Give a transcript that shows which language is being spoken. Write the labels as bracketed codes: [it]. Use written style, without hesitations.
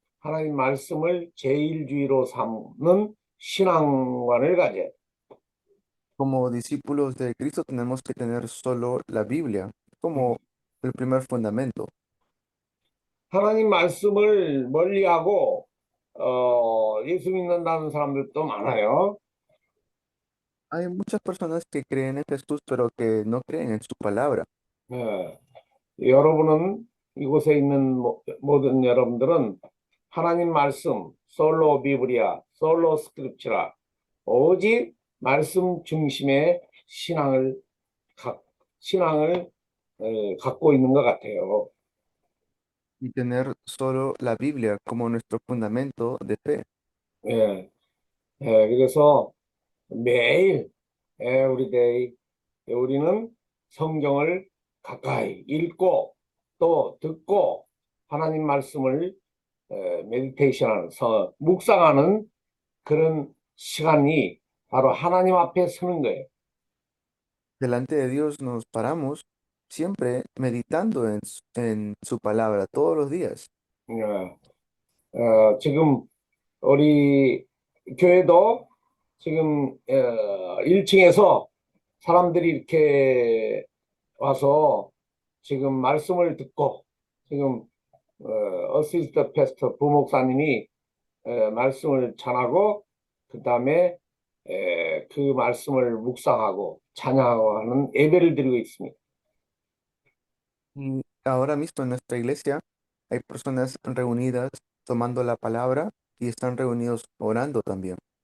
[ko] 하나님 말씀을 제일주의로 삼는 신앙관을 가져야 돼. [es] Como discípulos de Cristo tenemos que tener solo la Biblia como el primer fundamento. [ko] 하나님 말씀을 멀리하고 예수 믿는다는 사람들도 많아요. [es] Hay muchas personas que creen en Jesús, pero que no creen en su palabra. [ko] 예. 여러분은 이곳에 있는 모든 여러분들은 하나님 말씀, [es] 솔로 비브리아, [ko] 솔로 스크립처라, 오직 말씀 중심의 신앙을 갖고 있는 것 같아요. [es] Y tener solo la Biblia como nuestro fundamento de fe. [ko] 예. 그래서 매일 우리는 성경을 가까이 읽고 또 듣고 하나님 말씀을 메디테이션하는 묵상하는 그런 시간이 바로 하나님 앞에 서는 거예요. [es] Delante de Dios nos paramos siempre meditando en su palabra todos los días. [ko] 지금 우리 교회도 지금 1층에서 사람들이 이렇게 와서 지금 말씀을 듣고 지금 [en] 어시스트 패스터 [ko] 부목사님이 말씀을 전하고 그 다음에 그 말씀을 묵상하고 찬양하고 하는 예배를 드리고 있습니다. [es] Y ahora mismo en nuestra iglesia hay personas reunidas tomando la palabra y están reunidos orando también.